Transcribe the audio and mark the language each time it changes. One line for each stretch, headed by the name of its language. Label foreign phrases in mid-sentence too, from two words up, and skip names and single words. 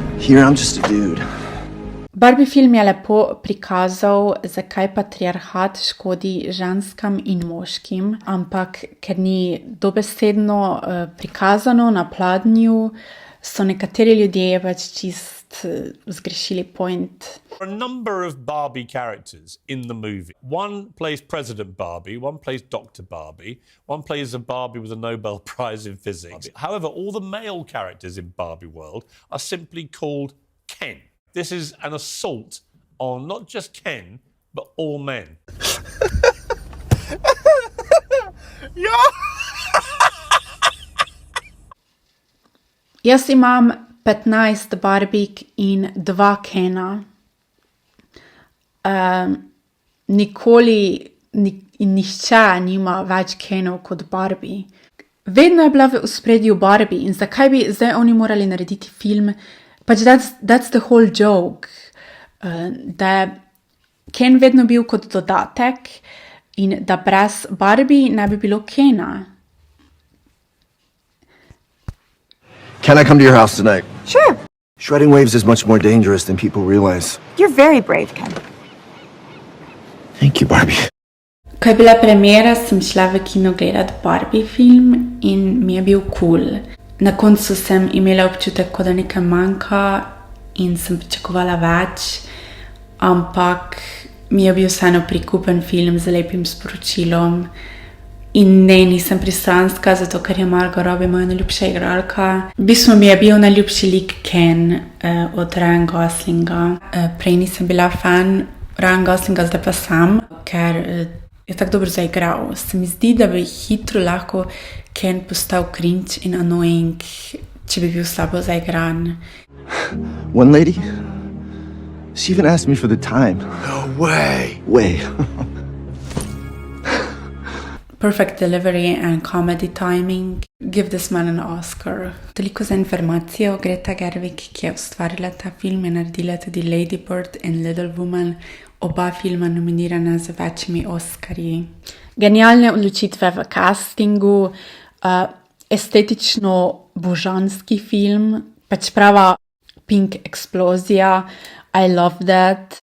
English: here, I'm just a dude.
Slovenian: Barbie film je lepo prikazal, zakaj patriarhat škodi ženskam in moškim, ampak ker ni dobesedno prikazano na pladnju, so nekateri ljudje pač čist zgrešili point.
English: There are a number of Barbie characters in the movie. One plays President Barbie, one plays Dr. Barbie, one plays a Barbie with a Nobel Prize in physics. However, all the male characters in Barbie world are simply called Ken. This is an assault on not just Ken, but all men.
Slovenian: Jaz imam 15 Barbik in 2 Kena. Nihče nima več Kenov kot Barbie. Vedno je bila v ospredju Barbie in zakaj bi zdaj oni morali narediti film? Pač
English: that's the whole joke.
Slovenian: Da je Ken vedno bil kot dodatek in da brez Barbie ne bi bilo Kena.
English: Can I come to your house tonight? Sure. Shredding waves is much more dangerous than people realize. You're very brave, Ken. Thank you, Barbie.
Slovenian: Ko je bila premiera, sem šla v kino gledat Barbie film in mi je bil cool. Na koncu sem imela občutek, da nekaj manjka in sem pričakovala več, ampak mi je bil vseeno prikupen film z lepim sporočilom. In ne, nisem pristranska, zato ker je Margot Robbie moja najljubša igralka. V bistvu mi je bil najljubši lik Ken od Ryan Goslinga. Prej nisem bila fan Ryan Goslinga, zdaj pa sam, ker je tako dobro zaigral. Se mi zdi, da bi hitro lahko Ken postal cringe in annoying, če bi bil slabo zaigran.
English: One lady, she even asked me for the time. No way. Way. Perfect delivery and comedy timing. Give this man an Oscar.
Slovenian: Toliko za informacijo. Greta Gerwig, ki je ustvarila ta film, je naredila tudi Lady Bird in Little Woman, oba filma nominirana z večjimi Oscarji. Genialne odločitve v castingu, estetično božanski film, pač prava pink eksplozija,
English: I love that.